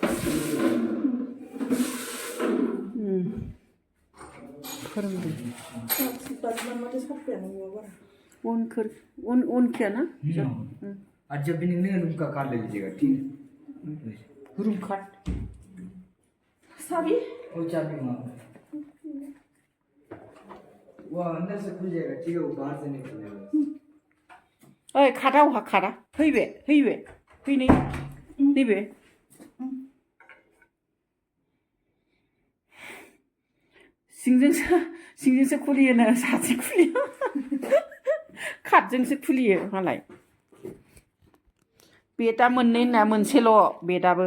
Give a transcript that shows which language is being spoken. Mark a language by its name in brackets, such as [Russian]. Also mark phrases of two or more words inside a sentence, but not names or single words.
[Hindi] उन किया ना आज जब भी निकलेंगे रूम का कार्ड ले लीजिएगा ठीक है [English] room card [Hindi] चाबी वो चाबी वहाँ वो अंदर से खुल जाएगा ठीक है वो बाहर से नहीं खुलेगा [Bodo] ओइ खादा अहा खादा फैबे फैबे फैनै नैबे सिंजोंसो खुलियोनो साथिं खुलियो खादजोंसो खुलियो मालाय बेदा मोननै ना मोनसेल' बेदाबो